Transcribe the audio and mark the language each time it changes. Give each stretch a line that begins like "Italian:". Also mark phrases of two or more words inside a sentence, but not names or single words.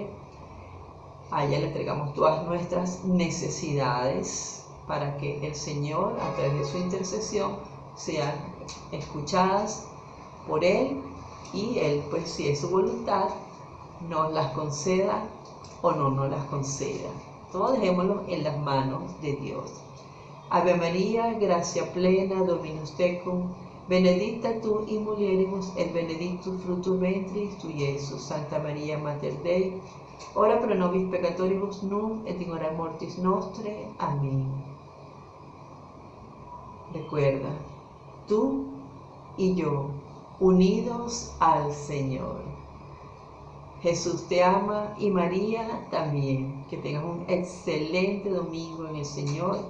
Spanish: A ella le entregamos todas nuestras necesidades para que el Señor, a través de su intercesión, sean escuchadas por Él, y Él, pues si es su voluntad, nos las conceda o no nos las conceda. Todo dejémoslo en las manos de Dios.
Latin: Ave María, gracia plena, Dominus tecum, benedicta tu in mulieribus et benedictus fructus ventris tui, Iesus. Santa María Mater Dei, ora pro nobis peccatoribus nunc et in hora mortis nostre.
Spanish: Amén. Recuerda, tú y yo, unidos al Señor. Jesús te ama y María también. Que tengas un excelente domingo en el Señor.